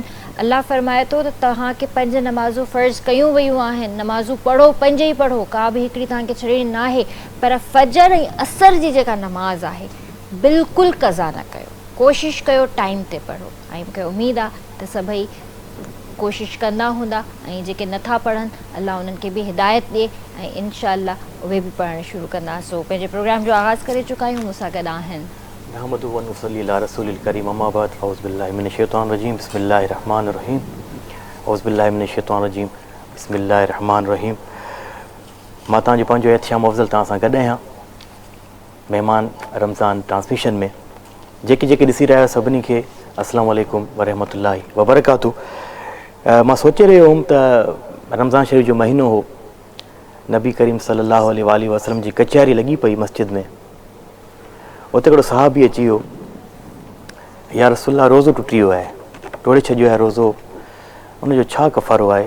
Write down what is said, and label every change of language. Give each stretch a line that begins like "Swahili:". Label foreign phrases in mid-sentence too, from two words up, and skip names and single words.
Sindhi: अलाह फरमाए थो त तव्हांखे 5 नमाज़ूं फ़र्ज़ु कयूं वियूं आहिनि, नमाज़ूं पढ़ो, 5 ई पढ़ो, का बि हिकिड़ी तव्हांखे छॾणी न आहे, पर फजर ऐं असर जी जेका नमाज़ आहे बिल्कुलु क़ज़ा न कयो, कोशिशि कयो टाइम ते पढ़ो, ऐं मूंखे उमेदु आहे त सभई कोशिशि कंदा हूंदा, ऐं जेके नथा पढ़नि अलाह उन्हनि खे बि हिदायत ॾिए ऐं
Arabic: إن شاء الله
Sindhi: उहे बि पढ़णु शुरू कंदा। सो पंहिंजे प्रोग्राम जो आगाज़ करे चुका आहियूं, मूंसां गॾु आहिनि
Arabic: نحمده ونصلي على رسوله الكريم أما بعد أعوذ بالله من الشيطان الرجيم بسم الله الرحمن الرحيم أعوذ بالله من الشيطان الرجيم بسم الله الرحمن الرحيم.
Sindhi: मां तव्हांजो पंहिंजो एहतिशाम अफ़ज़ल तव्हां सां गॾु आहियां महिमान रमज़ान ट्रांसमिशन में। जेके ॾिसी रहिया आहियो सभिनी खे
Arabic: السلام عليكم ورحمة الله وبركاته.
Sindhi: मां सोचे रहियो हुउमि त रमज़ान शरीफ़ जो महीनो हो, नबी करीम
Arabic: صلى الله عليه وسلم
Sindhi: जी कचहरी लॻी पई मस्जिद में, उते हिकिड़ो सहाबी अची वियो,
Arabic: يا رسول الله
Sindhi: रोज़ो टुटी वियो आहे, टोड़े छॾियो आहे रोज़ो, उनजो छा कफ़ारो आहे?